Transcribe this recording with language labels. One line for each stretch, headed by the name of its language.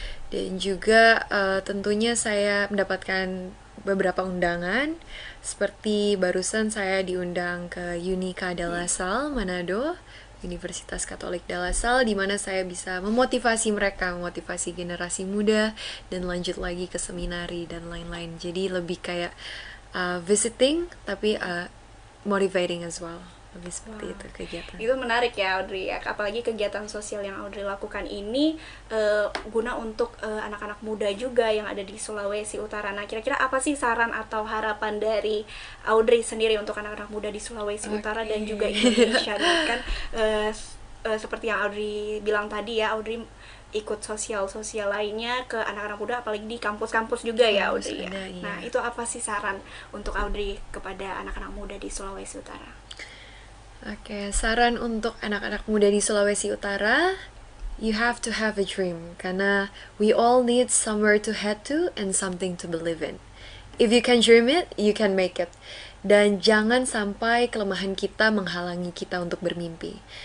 Indonesian: Dan juga tentunya saya mendapatkan beberapa undangan, seperti barusan saya diundang ke Unika de la Salle Manado, Universitas Katolik de la Salle, di mana saya bisa memotivasi mereka, memotivasi generasi muda, dan lanjut lagi ke seminari dan lain-lain. Jadi lebih kayak visiting, tapi
English: motivating as well.
Indonesian: Lebih seperti itu kegiatan. Itu menarik ya Audrey ya, apalagi kegiatan sosial yang Audrey lakukan ini guna untuk anak-anak muda juga yang ada di Sulawesi Utara. Nah kira-kira apa sih saran atau harapan dari Audrey sendiri untuk anak-anak muda di Sulawesi Utara dan juga Indonesia? Dan kan seperti yang Audrey bilang tadi ya, Audrey ikut sosial lainnya ke anak-anak muda, apalagi di kampus-kampus juga ya Audrey ya. Nah itu apa sih saran untuk Audrey kepada anak-anak muda di Sulawesi Utara? Oke, saran untuk anak-anak muda di Sulawesi Utara,
English: you have to have a dream,
Indonesian: karena
English: we all need somewhere to head to and something to believe in. If you can dream it, you can make it.
Indonesian: Dan jangan sampai kelemahan kita menghalangi kita untuk bermimpi.